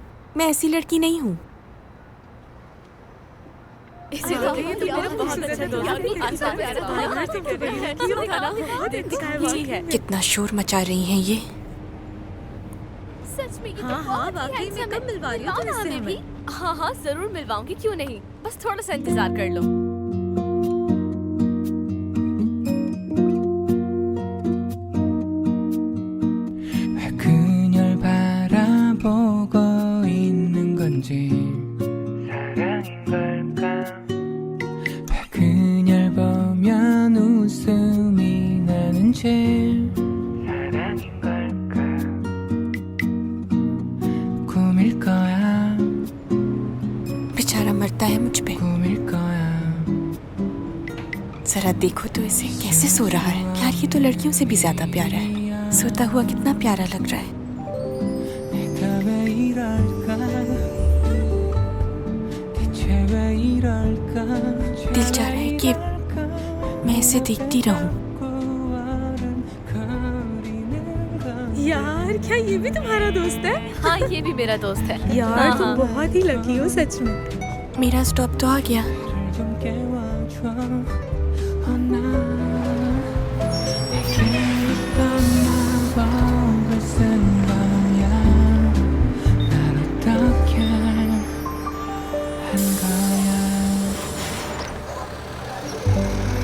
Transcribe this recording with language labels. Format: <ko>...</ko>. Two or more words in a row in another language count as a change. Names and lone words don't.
<hi>मैं ऐसी लड़की नहीं हूँ। कितना शोर मचा रही हैं ये। सच में ये हाँ, तो हाँ, बहुत ही वाकई में handsome कब है। मिलवा रही हो तुम मिलवाओ ना इससे हमें भी। हमें? हाँ हाँ जरूर मिलवाऊंगी, क्यों नहीं। बस थोड़ा सा इंतजार कर लो।</hi> <ko>그녀를 바라보고 있는 건지 사랑인 걸까? 왜 그녀를 보면 웃음이 나는지 사랑인 걸까? 꿈일 거야,</ko> <hi>बेचारा मरता है मुझ पे।</hi> <ko>꿈일 거야.</ko> <hi>जरा देखो तो इसे कैसे सो रहा है। यार ये तो लड़कियों से भी ज्यादा प्यारा है। सोता हुआ कितना प्यारा लग रहा है।</hi> <ko>내가 왜 이럴까? 대체 왜 이럴까?</ko> <hi>दिल चाह रहा है कि मैं इसे देखती रहूं। यार क्या ये भी तुम्हारा दोस्त है? हाँ ये भी मेरा दोस्त है। यार हाँ, तुम हाँ। बहुत ही लकी हो सच में। मेरा स्टॉप तो आ गया।</hi> <ko>좀 깨워줘 나 내게 있던 마법을 쓴 거야 날 어떻게 한 거야</ko>